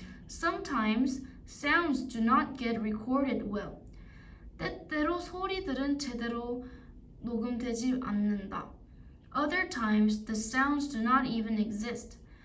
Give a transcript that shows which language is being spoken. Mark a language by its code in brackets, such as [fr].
[en] Sometimes sounds do not get recorded well. [ko] 때때로 소리들은 제대로 녹음되지 않는다. [en] Other times the sounds do not even exist.